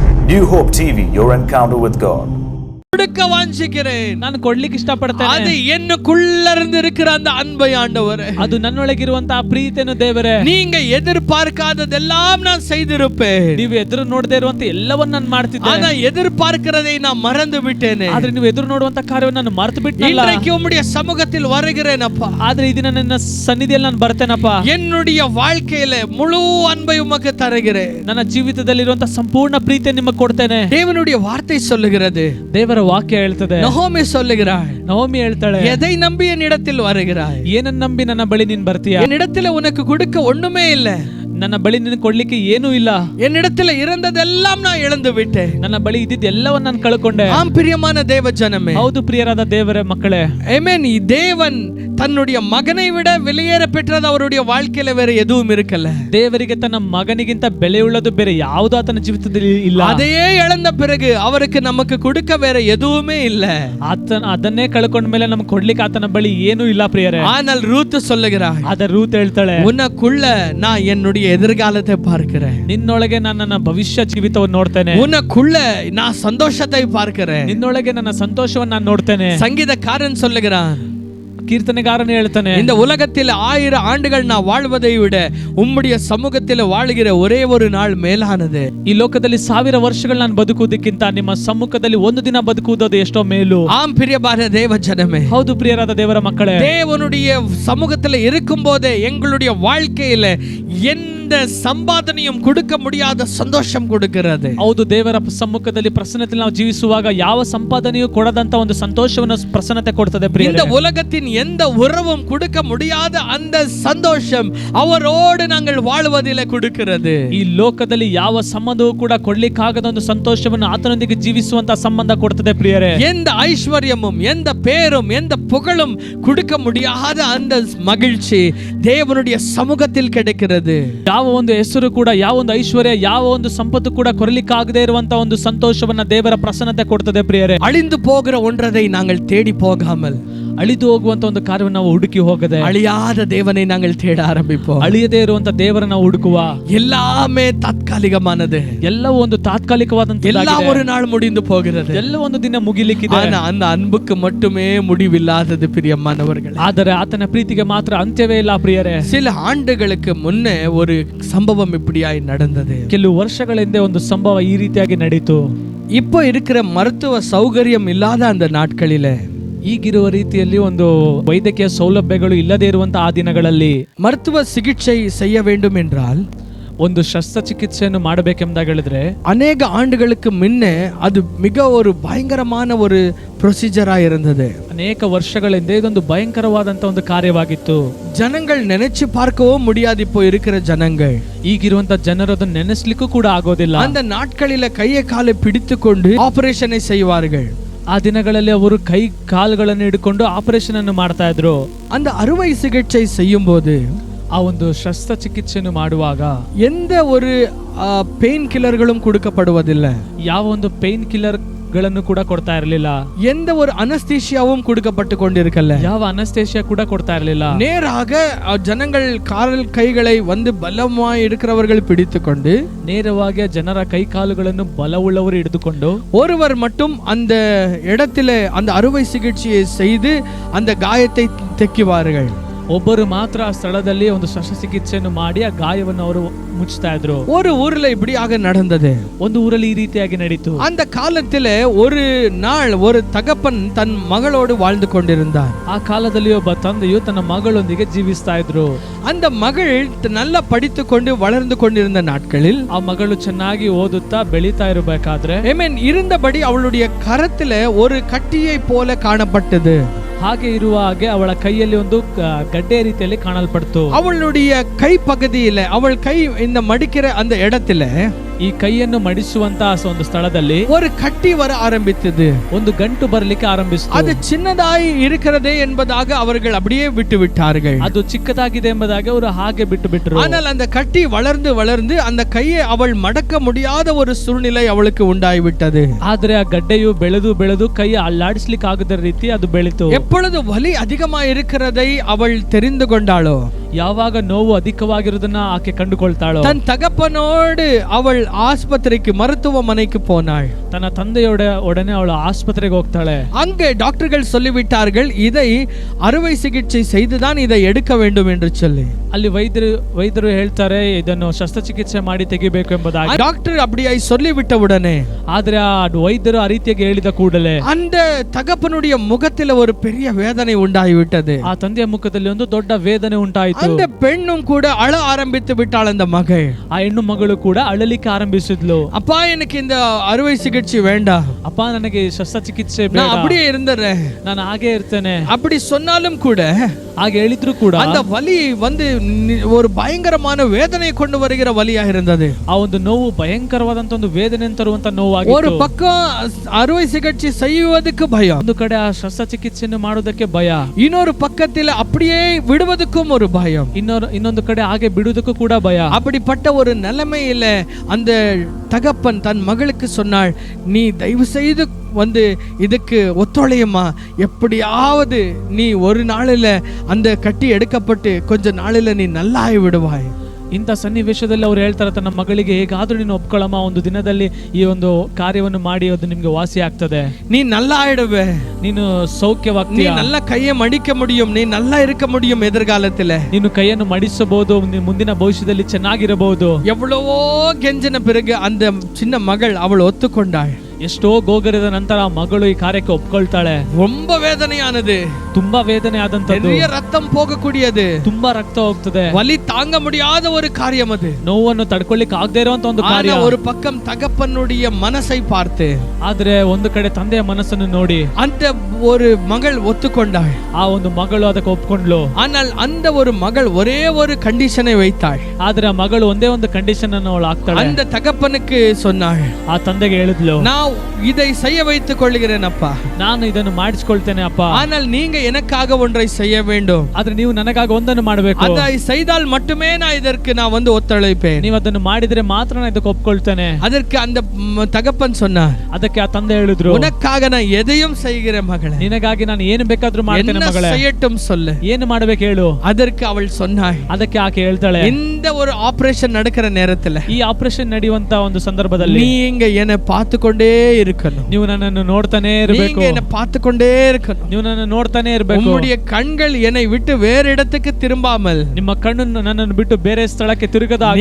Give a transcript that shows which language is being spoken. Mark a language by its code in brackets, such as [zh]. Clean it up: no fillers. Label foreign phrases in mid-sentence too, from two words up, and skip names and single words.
[en] New Hope TV, your encounter with God. [ta] கொடுக்க வாஞ்சிக்கிறேன், [kn] ನಾನು ಕೊಡ್ಲಿಕ್ಕೆ ಇಷ್ಟಪಡ್ತೇನೆ. [ta] அது என்னக்குள்ள இருந்து இருக்கிற அந்த அன்பை ஆண்டவரே, [kn] ಅದು ನನ್ನೊಳಗಿರುವಂತ ಪ್ರೀತಿಯನ್ನು ದೇವರೇ, [ta] நீங்க எதிர்பார்க்காததெல்லாம் நான் செய்திருப்பேன். [kn] ನೀವು ಎದುರು ನೋಡದೇ ಇರುವಂತ ಎಲ್ಲವನ್ನ ನಾನು ಮಾಡ್ತಿದ್ದೆ. [ta] ஆனா எதிர்பார்க்கிறதை நான் மறந்து விட்டேனே. [kn] ಆದ್ರೆ ನೀವು ಎದುರು ನೋಡುವಂತ ಕಾರ್ಯವನ್ನು ನಾನು ಮರೆತು ಬಿಟ್ಟನಲ್ಲ. [ta] இன்றைக்கு உம்முடைய சமூகத்தில் வருகிறேன் அப்பா. [kn] ಆದ್ರೆ ಈ ದಿನ ನನ್ನ ಸನ್ನಿಧಿಯಲ್ಲಿ ನಾನು ಬರ್ತೇನಪ್ಪ. [ta] என்னுடைய வாழ்க்கையில முழு அன்பை உமக்கு தருகிறேன். [kn] ನನ್ನ ಜೀವಿತದಲ್ಲಿರುವಂತ ಸಂಪೂರ್ಣ ಪ್ರೀತಿಯನ್ನು ನಿಮಗೆ ಕೊಡ್ತೇನೆ. [ta] தேவனுடைய வார்த்தை சொல்லுகிறது, [kn] ದೇವರ ವಾಕ್ಯ ಹೇಳ್ತದೆ, [ta] நகோமி சொல்லுகிறாள், [kn] ನಹೋಮಿ ಹೇಳ್ತಾಳೆ, [ta] எதை நம்பி என்னிடத்தில் வருகிறாய்? [kn] ಏನನ್ನ ನಂಬಿ ನನ್ನ ಬಳಿ ನೀನು ಬರ್ತೀಯ? [ta] என்னிடத்தில் உனக்கு கொடுக்க ஒண்ணுமே இல்லை. [kn] ನನ್ನ ಬಳಿ ನಿನಗೆ ಕೊಡ್ಲಿಕ್ಕೆ ಏನೂ ಇಲ್ಲ. [ta] என்னிடத்தில் இருந்ததெல்லாம் நான் இழந்து விட்டேன். [kn] ನನ್ನ ಬಳಿ ಇದ್ದಿದ್ದು ಎಲ್ಲವನ್ನ ನಾನು ಕಳ್ಕೊಂಡೆ. [ta] ஆம் பிரியமான தேவ ஜனமே, [kn] ಹೌದು ಪ್ರಿಯರಾದ ದೇವರೇ ಮಕ್ಕಳೇ, [ta] ஆமென். தேவன் தன்னுடைய மகனை விட வெளியேற பெற்றது அவருடைய வாழ்க்கையில வேற எதுவும் இருக்கல. [kn] ದೇವರಿಗೆ ತನ್ನ ಮಗನಿಗಿಂತ ಬೆಲೆಯುಳ್ಳದು ಬೇರೆ ಯಾವುದು ಆತನ ಜೀವಿತದಲ್ಲಿ ಇಲ್ಲ. [ta] அதையே இழந்த பிறகு அவருக்கு நமக்கு கொடுக்க வேற எதுவுமே இல்ல. [kn] ಅದನ್ನೇ ಕಳ್ಕೊಂಡ ಮೇಲೆ ನಮ್ಗೆ ಕೊಡ್ಲಿಕ್ಕೆ ಆತನ ಬಳಿ ಏನೂ ಇಲ್ಲ ಪ್ರಿಯರೇ. [ta] ஆனால் ரூத் சொல்லுகிறாள், [kn] ಆದ್ರೆ ರೂತ್ ಹೇಳ್ತಾಳೆ, [ta] உனக்குள்ள நான் என்னுடைய எதிர்காலத்தை பார்க்கிறேன். [kn] ನಿನ್ನೊಳಗೆ ನಾನು ನನ್ನ ಭವಿಷ್ಯ ಜೀವಿತವನ್ನು ನೋಡ್ತೇನೆ. [ta] உனக்குள்ள நான் சந்தோஷத்தை பார்க்கிறேன். [kn] ನಿನ್ನೊಳಗೆ ನನ್ನ ಸಂತೋಷವನ್ನು ನಾನು ನೋಡ್ತೇನೆ. [ta] சங்கீதக்காரன் சொல்லுகிறான், [kn] ಕೀರ್ತನೆಗಾರನು ಹೇಳ್ತಾನೆ, [ta] இந்த உலகத்தில் 1000 ஆண்டுகள் நான் வாழ்வதை விட உம்முடைய சமூகத்தில் வாழுகிற ஒரே ஒரு நாள் மேலானது. [kn] ಈ ಲೋಕದಲ್ಲಿ 1000 ವರ್ಷಗಳು ನಾನು ಬದುಕುವುದಕ್ಕಿಂತ ನಿಮ್ಮ ಸಮ್ಮುಖದಲ್ಲಿ ಒಂದು ದಿನ ಬದುಕುವುದು ಎಷ್ಟೋ ಮೇಲು. [ta] ஆம் பிரியமான தேவ ஜனமே, [kn] ಹೌದು ಪ್ರಿಯರಾದ ದೇವರ ಮಕ್ಕಳೇ, [ta] தேவனுடைய சமூகத்தில் இருக்கும் போதே எங்களுடைய வாழ்க்கையில எந்த சம்பாதனையும் கொடுக்க முடியாத சந்தோஷம் கொடுக்கிறது. [kn] ಹೌದು, ದೇವರ ಸಮ್ಮುಖದಲ್ಲಿ ಪ್ರಸನ್ನತೆಯಲ್ಲಿ ನಾವು ಜೀವಿಸುವಾಗ ಯಾವ ಸಂಪಾದನೆಯೂ ಕೊಡದಂತ ಒಂದು ಸಂತೋಷವನ್ನು ಪ್ರಸನ್ನತೆ ಕೊಡ್ತದೆ ಪ್ರಿಯರೇ. [ta] இந்த உலகத்தின் எந்த உறவும் கொடுக்க முடியாத அந்த சந்தோஷம் அவரோடு நாங்கள் வாழ்வதிலே கொடுக்கிறது. [kn] ಈ ಲೋಕದಲ್ಲಿ ಯಾವ ಸಂಬಂಧವೂ ಕೂಡ ಕೊಡ್ಲಿಕ್ಕಾಗದ ಒಂದು ಸಂತೋಷವನ್ನು ಆತನೊಂದಿಗೆ ಜೀವಿಸುವಂತ ಸಂಬಂಧ ಕೊಡ್ತದೆ ಪ್ರಿಯರೇ. [ta] எந்த ஐஸ்வர்யமும் எந்த பேரும் எந்த புகழும் கொடுக்க முடியாத அந்த மகிழ்ச்சி தேவனுடைய சமூகத்தில் கிடைக்கிறது. [kn] ಯಾವ ಒಂದು ಹೆಸರು ಕೂಡ, ಯಾವ ಒಂದು ಐಶ್ವರ್ಯ, ಯಾವ ಒಂದು ಸಂಪತ್ತು ಕೂಡ ಕೊರಲಿಕ್ಕಾಗದೇ ಇರುವಂತ ಒಂದು ಸಂತೋಷವನ್ನ ದೇವರ ಪ್ರಸನ್ನತೆ ಕೊಡ್ತದೆ ಪ್ರಿಯರೇ. [ta] அழிந்து போகிற ஒன்றதை நாங்கள் தேடி போகாமல், [kn] ಅಳಿದು ಹೋಗುವಂತ ಒಂದು ಕಾರ್ಯವನ್ನು ನಾವು ಹುಡುಕಿ ಹೋಗದೆ, [ta] அழியாத தேவனை நாங்கள் தேட ஆரம்பிப்போம். [kn] ಅಳಿಯದೇ ಇರುವಂತ ದೇವರನ್ನ ಹುಡುಕುವ. [ta] எல்லாமே தற்காலிகமானது, [kn] ಎಲ್ಲವೂ ಒಂದು ತಾತ್ಕಾಲಿಕವಾದಂತ, [ta] எல்லாம் ஒரு நாள் முடிந்து போகிறது. [kn] ಎಲ್ಲ ಒಂದು ದಿನ ಮುಗಿಲಿಕ್ಕಿದೆ. [ta] ஆனா அந்த அன்புக்கு மட்டுமே முடிவில்லாதது பிரியமானவர்களே. [kn] ಆದರೆ ಆತನ ಪ್ರೀತಿಗೆ ಮಾತ್ರ ಅಂತ್ಯವೇ ಇಲ್ಲ ಪ್ರಿಯರೇ. [ta] சில ஆண்டுகளுக்கு முன்னே ஒரு சம்பவம் இப்படியாய் நடந்தது. [kn] ಕೆಲವು ವರ್ಷಗಳ ಹಿಂದೆ ಒಂದು ಸಂಭವ ಈ ರೀತಿಯಾಗಿ ನಡೀತು. [ta] இப்போ இருக்கிற மருத்துவ சௌகரியம் இல்லாத அந்த நாட்களிலே, [kn] ಈಗಿರುವ ರೀತಿಯಲ್ಲಿ ಒಂದು ವೈದ್ಯಕೀಯ ಸೌಲಭ್ಯಗಳು ಇಲ್ಲದೆ ಇರುವಂತ ಆ ದಿನಗಳಲ್ಲಿ [ta] மருத்துவ சிகிச்சை செய்ய வேண்டும் என்றால், [kn] ಒಂದು ಶಸ್ತ್ರಚಿಕಿತ್ಸೆಯನ್ನು ಮಾಡಬೇಕೆಂದಾಗ ಹೇಳಿದ್ರೆ, [ta] அநேக ஆண்டுகளுக்கு முன்னே அது மிக ஒரு பயங்கரமான ஒரு ப்ரொசீஜரா இருந்தது. [kn] ಅನೇಕ ವರ್ಷಗಳ ಹಿಂದೆ ಇದೊಂದು ಭಯಂಕರವಾದಂತ ಒಂದು ಕಾರ್ಯವಾಗಿತ್ತು. [ta] ஜனங்கள் நினைச்சு பார்க்கவும் முடியாது. இப்போ இருக்கிற ஜனங்கள், [kn] ಈಗಿರುವಂತ ಜನರು ಅದನ್ನು ನೆನೆಸ್ಲಿಕ್ಕೂ ಕೂಡ ಆಗೋದಿಲ್ಲ. [ta] அந்த நாட்களில கையை காலை பிடித்து கொண்டு ஆபரேஷனை செய்வார்கள். [kn] ಆ ದಿನಗಳಲ್ಲಿ ಅವರು ಕೈ ಕಾಲುಗಳನ್ನು ಹಿಡ್ಕೊಂಡು ಆಪರೇಷನ್ ಅನ್ನು ಮಾಡ್ತಾ ಇದ್ರು. [ta] அந்த ಅறுவை சிகிச்சை செய்யும் போது, [kn] ಆ ಒಂದು ಶಸ್ತ್ರಚಿಕಿತ್ಸೆಯನ್ನು ಮಾಡುವಾಗ [ta] எந்த ஒரு [en] pain killers [ta] கொடுக்கப்படுவதில்லை. [kn] ಯಾವ ಒಂದು [en] pain killer [kn] ಗಳನ್ನು ಕೂಡ ಕೊಡ್ತಾ ಇರಲಿಲ್ಲ. [ta] எந்த ஒரு அனஸ்தீசியாவும் கொடுக்கப்பட்டு கொண்டிருக்கல. [kn] ಯಾವ ಅನಸ್ತೇಷಿಯಾ ಕೂಡ ಕೊಡ್ತಾ ಇರಲಿಲ್ಲ. [ta] நேராக ஜனங்கள் கால் கைகளை வந்து பலமாய் இருக்கிறவர்கள் பிடித்துக்கொண்டு, [kn] ನೇರವಾಗಿ ಜನರ ಕೈ ಕಾಲುಗಳನ್ನು ಬಲವುಳ್ಳವರು ಹಿಡಿದುಕೊಂಡು, [ta] ஒருவர் மட்டும் அந்த இடத்திலே அந்த அறுவை சிகிச்சையை செய்து அந்த காயத்தை தைக்குவார்கள். [kn] ಒಬ್ಬರು ಮಾತ್ರ ಆ ಸ್ಥಳದಲ್ಲಿ ಒಂದು ಶಸ್ತ್ರಚಿಕಿತ್ಸೆಯನ್ನು ಮಾಡಿ ಆ ಗಾಯವನ್ನು ಅವರು ಮುಚ್ಚುತ್ತಾ ಇದ್ರು. [ta] ஒரு ஊர்ல இப்படியாக நடந்தது. [kn] ಒಂದು ಊರಲ್ಲಿ ಈ ರೀತಿಯಾಗಿ ನಡೀತು. [ta] அந்த காலத்திலே ஒரு நாள் ஒரு தகப்பன் தன் மகளோடு வாழ்ந்து கொண்டிருந்தார். [kn] ಆ ಕಾಲದಲ್ಲಿ ಒಬ್ಬ ತಂದೆಯು ತನ್ನ ಮಗಳೊಂದಿಗೆ ಜೀವಿಸ್ತಾ ಇದ್ರು. [ta] அந்த மகள் நல்லா படித்துக்கொண்டு வளர்ந்து கொண்டிருந்த நாட்களில், [kn] ಆ ಮಗಳು ಚೆನ್ನಾಗಿ ಓದುತ್ತಾ ಬೆಳೀತಾ ಇರಬೇಕಾದ್ರೆ, [ta] இருந்தபடி அவளுடைய கரத்திலே ஒரு கட்டியை போல காணப்பட்டது. [kn] ಹಾಗೆ ಇರುವ ಹಾಗೆ ಅವಳ ಕೈಯಲ್ಲಿ ಒಂದು ಗಡ್ಡೆ ರೀತಿಯಲ್ಲಿ ಕಾಣಲ್ಪಡ್ತು. [ta] அவளுடைய கை பகுதியில, அவள் கை இந்த மடிக்கிற அந்த இடத்துல, [kn] ಈ ಕೈಯನ್ನು ಮಡಿಸುವಂತ ಒಂದು ಸ್ಥಳದಲ್ಲಿ [ta] ஒரு கட்டி வர ஆரம்பித்தது. [kn] ಒಂದು ಗಂಟು ಬರಲಿಕ್ಕೆ ಆರಂಭಿಸಿತು. [ta] அது சின்னதாய் இருக்கிறதே என்பதாக அவர்கள் அப்படியே விட்டு விட்டார்கள். [kn] ಅದು ಚಿಕ್ಕದಾಗಿದೆ ಎಂಬುದಾಗಿ ಅವರು ಹಾಗೆ ಬಿಟ್ಟು ಬಿಟ್ಟರು. [ta] ஆனால் அந்த கட்டி வளர்ந்து வளர்ந்து அந்த கையை அவள் மடக்க முடியாத ஒரு சூழ்நிலை அவளுக்கு உண்டாகிவிட்டது. [kn] ಆದ್ರೆ ಆ ಗಡ್ಡೆಯು ಬೆಳೆದು ಬೆಳೆದು ಕೈ ಅಲ್ಲಾಡಿಸ್ಲಿಕ್ಕೆ ಆಗದ ರೀತಿ ಅದು ಬೆಳೀತು. [ta] எப்பொழுது வலி அதிகமா இருக்கிறதை அவள் தெரிந்து கொண்டாளோ, [kn] ಯಾವಾಗ ನೋವು ಅಧಿಕವಾಗಿರುವುದನ್ನ ಆಕೆ ಕಂಡುಕೊಳ್ತಾಳೋ, [ta] தன் தகப்பனோடு அவள் ஆஸ்பத்திரிக்கு மருத்துவமனைக்கு போனாள். [kn] ತನ್ನ ತಂದೆಯೋಡ ಒಡನೆ ಅವಳು ಆಸ್ಪತ್ರೆಗೆ ಹೋಗ್ತಾಳೆ. [ta] அங்கே டாக்டர்கள் சொல்லிவிட்டார்கள், இதை அறுவை சிகிச்சை செய்துதான் இதை எடுக்க வேண்டும் என்று சொல்லி. [kn] ಅಲ್ಲಿ ವೈದ್ಯರು ಹೇಳ್ತಾರೆ ಇದನ್ನು ಶಸ್ತ್ರಚಿಕಿತ್ಸೆ ಮಾಡಿ ತೆಗಿಬೇಕು ಎಂಬುದಾಗಿ. [ta] டாக்டர் அப்படியே சொல்லிவிட்ட உடனே, [kn] ಆದ್ರೆ ಆ ವೈದ್ಯರು ಆ ರೀತಿಯಾಗಿ ಹೇಳಿದ ಕೂಡಲೇ [ta] அந்த தகப்பனுடைய முகத்தில் ஒரு பெரிய வேதனை உண்டாகிவிட்டது. [kn] ಆ ತಂದೆಯ ಮುಖದಲ್ಲಿ ಒಂದು ದೊಡ್ಡ ವೇದನೆ ಉಂಟಾಯಿತು. [ta] அந்த பெண்ணும் கூட அழ ஆரம்பித்து விட்டாள். அந்த மகள், [kn] ಆ ಹೆಣ್ಣು ಮಗಳು ಕೂಡ ಅಳಲಿಕ್ಕೆ ಆರಂಭಿಸಿದ್ಲು. [ta] அப்பா எனக்கு இந்த அறுவை சிகிச்சை வேண்டாம், [kn] ಅಪ್ಪ ನನಗೆ ಶಸ್ತ್ರಚಿಕಿತ್ಸೆ ಬೇಡ, [ta] நான் அப்படியே இருந்துறேன், [kn] ನಾನು ಹಾಗೆ ಇರ್ತೇನೆ. [ta] அப்படி சொன்னாலும் கூட [kn] ಹಾಗೆ ಹೇಳಿದ್ರು ಕೂಡ [ta] அந்த வலி வந்து ஒரு பயங்கரமான வேதனை கொண்டு வருகிற வலியாக இருந்தது. [kn] ಆ ಒಂದು ನೋವು ಭಯಂಕರವಾದಂತ ಒಂದು ವೇದನೆ ತರುವಂತ [ta] ஒரு [kn] ನೋವಾಗಿತ್ತು. [ta] பக்கம் அறுவை சிகிச்சை செய்வதற்கு பயம், [kn] ಒಂದು ಕಡೆ ಆ ಶಸ್ತ್ರಚಿಕಿತ್ಸೆಯನ್ನು ಮಾಡೋದಕ್ಕೆ ಭಯ, [ta] இன்னொரு பக்கத்தில் அப்படியே விடுவதற்கும் ஒரு பயம், [kn] ಇನ್ನೊಂದು ಕಡೆ ಹಾಗೆ ಬಿಡುವುದಕ್ಕೂ ಕೂಡ ಭಯ. [ta] அப்படிப்பட்ட ஒரு நிலைமையில அந்த தகப்பன் தன் மகளுக்கு சொன்னாள், நீ தயவு செய்து வந்து இதுக்கு ஒத்துழையுமா, எப்படியாவது நீ ஒரு நாளில் அந்த கட்டி எடுக்கப்பட்டு கொஞ்ச நாளில் நீ நல்லாகி விடுவாய். [kn] ಇಂಥ ಸನ್ನಿವೇಶದಲ್ಲಿ ಅವ್ರು ಹೇಳ್ತಾರೆ ತನ್ನ ಮಗಳಿಗೆ, ಹೇಗಾದ್ರೂ ನೀನು ಒಪ್ಕೊಳ್ಳಮ್ಮ, ಒಂದು ದಿನದಲ್ಲಿ ಈ ಒಂದು ಕಾರ್ಯವನ್ನು ಮಾಡಿ ಅದು ನಿಮ್ಗೆ ವಾಸಿ ಆಗ್ತದೆ, [ta] நீ நல்லா ஆயிடுவே, [kn] ನೀನು [ta] நீ [kn] ಸೌಖ್ಯವಾಗ್ತೀಯ, [ta] நல்ல கையை மடிக்க முடியும், நீ நல்லா இருக்க முடியும் எதிர்காலத்துல. [kn] ನೀನು ಕೈಯನ್ನು ಮಡಿಸಬಹುದು, ಮುಂದಿನ ಭವಿಷ್ಯದಲ್ಲಿ ಚೆನ್ನಾಗಿರಬಹುದು. [ta] எவ்வளவோ கெஞ்சின பிறகு அந்த சின்ன மகள் அவள் ஒத்துக்கொண்டாள். [kn] ಎಷ್ಟೋ ಗೋಗರಿದ ನಂತರ ಆ ಮಗಳು ಈ ಕಾರ್ಯಕ್ಕೆ ಒಪ್ಕೊಳ್ತಾಳೆ. [ta] ரொம்ப வேதனையானது, [kn] ತುಂಬಾ ವೇದನೆ ಆದಂತದ್ದು, [ta] நிறைய ரத்தம் போகக்கூடியது, [kn] ತುಂಬಾ ರಕ್ತ ಹೋಗ್ತದೆ, [ta] வலி தாங்க முடியாத ஒரு காரியம் அது. [kn] ನೋವನ್ನು ತಡ್ಕೊಳ್ಳಿಕ್ಕೆ ಆಗದೆ ಇರುವಂತ ಒಂದು ಕಾರ್ಯ. [ta] ஒரு பக்கம் தகப்பனுடைய மனசை பார்த்து, [kn] ಆದ್ರೆ ಒಂದು ಕಡೆ ತಂದೆಯ ಮನಸ್ಸನ್ನು ನೋಡಿ [ta] அந்த ஒரு மகள் ஒத்துக்கொண்டாள். [kn] ಆ ಒಂದು ಮಗಳು ಅದಕ್ಕೆ ಒಪ್ಕೊಂಡ್ಲು. [ta] ஆனால் அந்த ஒரு மகள் ஒரே ஒரு கண்டிஷனை வைத்தாள். [kn] ಆದ್ರೆ ಆ ಮಗಳು ಒಂದೇ ಒಂದು ಕಂಡೀಷನ್ ಅನ್ನು ಅವಳು ಹಾಕ್ತಾಳೆ. [ta] அந்த தகப்பனுக்கு சொன்னாள், [kn] ಆ ತಂದೆಗೆ ಹೇಳಿದ್ಲು, [ta] நான் இதை செய்ய வைத்துக் கொள்கிறேன் அப்பா, [kn] ನಾನು ಇದನ್ನು ಮಾಡಿಸ್ಕೊಳ್ತೇನೆ ಅಪ್ಪ, [ta] ஆனால் நீங்க எனக்காக ஒன்றை செய்ய வேண்டும், [kn] ಆದ್ರೆ ನೀವು ನನಗಾಗಿ ಒಂದನ್ನು ಮಾಡಬೇಕು, [ta] அதை செய்தால் மட்டுமே நான் இதற்கு நான் வந்து ஒத்துழைப்பேன். [kn] ನೀವು ಅದನ್ನು ಮಾಡಿದ್ರೆ ಮಾತ್ರ ನಾನು ಇದಕ್ಕೆ ಒಪ್ಕೊಳ್ತೇನೆ. [ta] அதற்கு அந்த தகப்பன் சொன்னார், [kn] ಅದಕ್ಕೆ ಆ ತಂದೆ ಹೇಳಿದ್ರು, [ta] உனக்காக நான் எதையும் செய்கிறேன் மகளே, [kn] ನಿನಗಾಗಿ ನಾನು ಏನು ಬೇಕಾದ್ರೂ ಮಾಡ್ತೇನೆ [ta] என்ன [kn] ಮಗಳೇ, [ta] செய்யட்டும் சொல்லு. [kn] ಏನು ಮಾಡ್ಬೇಕು ಹೇಳು. [ta] அதற்கு அவள் சொன்னாள், [kn] ಅದಕ್ಕೆ ಆಕೆ ಹೇಳ್ತಾಳೆ, [ta] இந்த ஒரு ஆபரேஷன் நடக்கிற நேரத்துல [kn] ಈ ಆಪರೇಷನ್ ನಡೆಯುವಂತ ಒಂದು ಸಂದರ್ಭದಲ್ಲಿ [ta] நீங்க என்னை பார்த்து கொண்டே இருக்கணும், [kn] ನೀವು ನನ್ನನ್ನು ನೋಡ್ತಾನೆ ಇರಬೇಕು, [ta] நீங்க என்னை பார்த்து கொண்டே இருக்கணும், [kn] ನೀವು ನನ್ನ ನೋಡ್ತಾನೆ ಇರಬೇಕು, [ta] உம்முடைய கண்கள் என்னை விட்டு வேறு இடத்துக்கு திரும்பாமல் [kn] ನಿಮ್ಮ ಕಣ್ಣು ನನ್ನನ್ನು ಬಿಟ್ಟು ಬೇರೆ ಸ್ಥಳಕ್ಕೆ ತಿರುಗದ ಹಾಗೆ